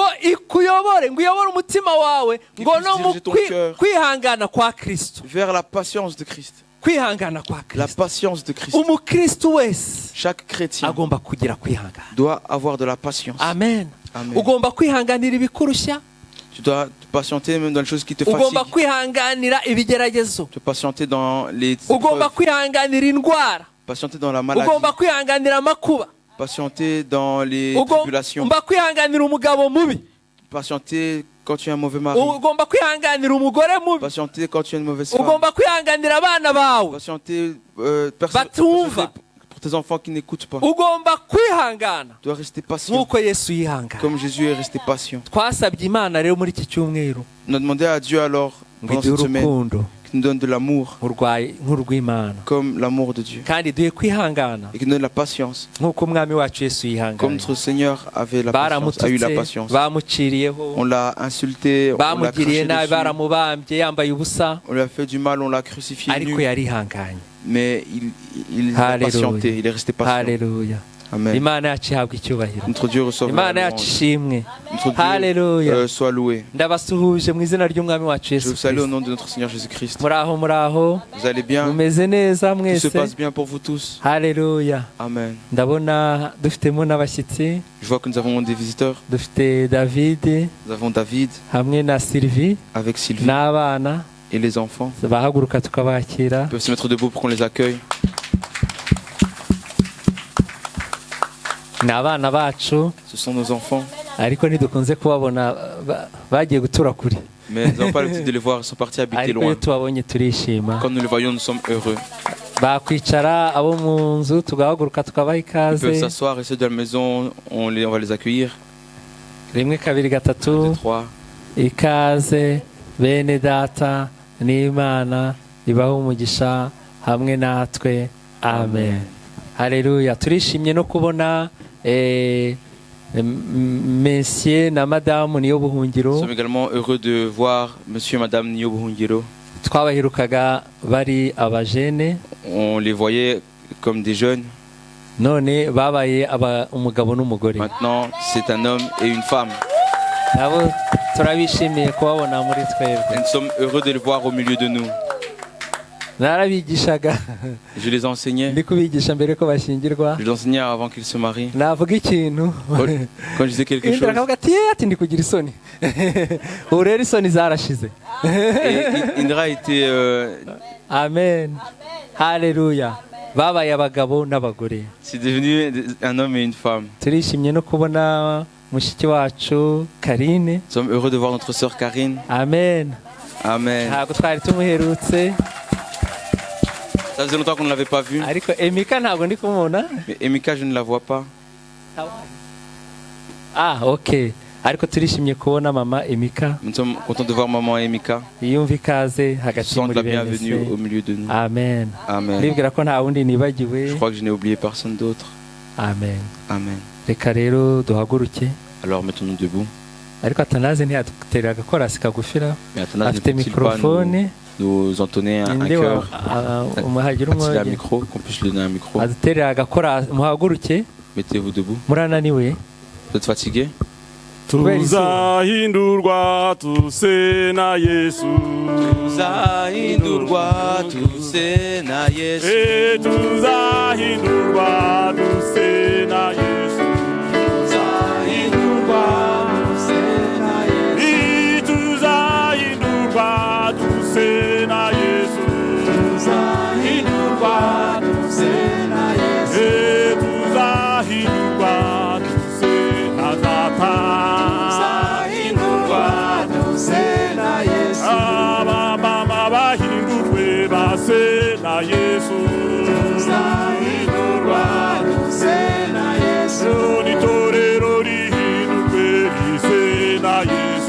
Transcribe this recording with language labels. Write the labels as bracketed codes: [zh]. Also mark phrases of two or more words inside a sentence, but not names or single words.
[rw] ngo ikuyobore, ngo uyobore umutima wawe, ngo [fr] puisse [rw] no mu [fr] diriger ton cœur. [rw] kwihangana kwa kristo, [fr] Vers la patience de Christ. [rw] kwihangana kwa [fr] La [rw] kristo. [fr] patience de Christ. [rw] umukristo wese [fr] Chaque chrétien [rw] agomba kugira kwihangana. [fr] doit avoir de la patience. [rw] amen. [fr] Amen. [rw] ugomba kwihanganira ibikurushya, [fr] Tu dois te patienter même dans les choses qui te [rw] ugomba [fr] fatiguent. [rw] kwihanganira ibigeragezo, [fr] Te patienter dans les [rw] ugomba [fr] épreuves. [rw] kwihanganira indwara, [fr] Patienter dans la maladie. [rw] ugomba kwihanganira amakuba, [fr] Patienter dans les tribulations. [rw] ugomba kwihanganira umugabo mubi, [fr] Patienter quand tu es un mauvais mari. [rw] ugomba kwihanganira umugore mubi, [fr] Patienter quand tu es une mauvaise femme. [rw] ugomba kwihanganira abana bawe [fr] Patienter [rw] batumva, [fr] pour tes enfants qui n'écoutent pas. [rw] ugomba kwihangana [fr] Tu dois rester patient. [rw] nk'uko yesu yihangana. [fr] Comme Jésus est resté patient. [rw] twasabye imana rero muri iki cyumweru [fr] On a demandé à Dieu alors, [rw] ngo [fr] pendant [rw] iduhe [fr] cette semaine, [rw] urukundo [fr] qu'il nous donne de l'amour, [rw] nk'urw'imana, [fr] comme l'amour de Dieu. [rw] kandi duhe kwihangana [fr] Et qu'il nous donne la patience, [rw] nk'uko umwami wacu yesu [fr] comme [rw] yihangana. [fr] notre Seigneur avait la patience, a eu la [rw] baramututse, [fr] patience. [rw] bamuciriyeho, [fr] On l'a insulté, on l'a [rw] bamugiriye [fr] craché [rw] nabi, [fr] dessus, [rw] baramubambye yambaye ubusa, [fr] on lui a fait du mal, on l'a crucifié [rw] ariko [fr] nu, [rw] yarihanganye. [fr] mais il a Alléluia. patienté, il est resté patient. [rw] haleluya. [fr] Amen. [rw] imana yacu ihabwa icyubahiro, [fr] Notre Dieu reçoit la [rw] imana yacu [fr] louange. [rw] ishimwe. [fr] Notre Dieu [rw] haleluya. [fr] soit loué. [rw] ndabasuhuje mu izina ry'umwami wacu [fr] Je [rw] yesu [fr] vous salue au [rw] kirisito. [fr] nom de notre Seigneur Jésus-Christ. [rw] muraho muraho, [fr] Vous allez bien? [rw] mumeze neza [fr] Tout se [rw] mwese. [fr] passe bien pour vous tous? [rw] haleluya. [fr] Amen. [rw] ndabona dufitemo n'abashyitsi, [fr] Je vois que nous avons des visiteurs. [rw] dufite David [fr] Nous avons David [rw] hamwe na Sylvie [fr] avec Sylvie [rw] n'abana, [fr] et les enfants. [rw] bahaguruka tukabakira. [fr] Ils peuvent se mettre debout pour qu'on les accueille. [rw] ni abana bacu, [fr] Ce sont nos enfants. [rw] ariko ntidukunze kubabona, bagiye gutura kure, [fr] Mais nous n'avons pas l'habitude de les voir. Ils sont partis habiter [rw] ariko iyo [fr] loin. [rw] tubabonye turishima. [fr] Quand nous les voyons, nous sommes heureux. [rw] bakwicara abo mu nzu tugahaguruka tukabaha [fr] Ils peuvent [rw] ikaze. [fr] s'asseoir et ceux de la maison, on va les accueillir. [rw] rimwe kabiri gatatu, [fr] 1, 2, 3. [rw] ikaze bene data n'imana ibahe umugisha hamwe natwe, amen. haleluya. turishimye no kubona Monsieur na Madame Niyo [fr] Nous [rw] Buhungiro. [fr] sommes également heureux de voir Monsieur et Madame Niyo Buhungiro. [rw] twabaherukaga bari abajene, [fr] On les voyait comme des jeunes. [rw] none babaye umugabo n'umugore. [fr] Maintenant, c'est un homme et une femme. [rw] nabo turabishimiye kubabona muri twebwe. [fr] Et nous sommes heureux de les voir au milieu de nous. [rw] narabigishaga [fr] Je les enseignais. [rw] ndi kubigisha mbere ko bashyingirwa. [fr] Je les enseignais avant qu'ils se marient. [rw] navuga ikintu Quand je disais quelque Indra [fr] chose, [rw] akavuga ati ati ndi kugira isoni. ubu rero isoni zarashize. [fr] et Indra était [rw] amen. haleluya. babaye abagabo n'abagore. [fr] c'est devenu un homme et une femme. [rw] turishimye no kubona mushiki wacu Karine. [fr] Nous sommes heureux de voir notre sœur Karine. [rw] amen. [fr] Amen. [rw] ntabwo twari tumuherutse, [fr] Ça faisait longtemps qu'on ne l'avait pas vue. [rw] ariko Emika ntabwo ndi kumubona. [fr] Mais Emika, je ne la vois pas. ok. [rw] ariko turishimye kubona mama Emika. [fr] Nous sommes contents de voir maman Emika. [rw] yumva ikaze [fr] Je [rw] hagati [fr] sens de la [rw] muri bene [fr] bienvenue au [rw] se. [fr] milieu de nous. [rw] amen. [fr] Amen. [rw] ndibwira ko nta wundi nibagiwe. [fr] Je crois que je n'ai oublié personne d'autre. [rw] amen. [fr] Amen. [rw] reka rero duhaguruke, [fr] Alors mettons-nous debout. [rw] ariko Atanaze ntiyaduterera agakorasi kagufira. [fr] Mais Athanas, ne [rw] afite [fr] peut-il pas [rw] mikorofone. [fr] nous entonner un [rw] ninde [fr] cœur, [rw] umuhagira [fr] attirer un [rw] umwoge [fr] micro, qu'on puisse lui donner un micro. [rw] aduterera agakorasi. muhaguruke, [fr] Mettez-vous debout. [rw] murananiwe. [fr] Vous êtes fatigué? [rw] tuzahindurwa tuse na Yesu tuzahindurwa tuse na Yesu tuzahindurwa tuse na Yesu tuzahindurwa tuse na Yesu tuzahindurwa tuse na Yesu tuzahindurwa tuse na Yesu tuzahindurwa tuse na Data tuzahindurwa tuse na Yesu abamama bahindurwe base na Yesu tuzahindurwa tuse na Yesu n'itorero rihindurwe rise na Yesu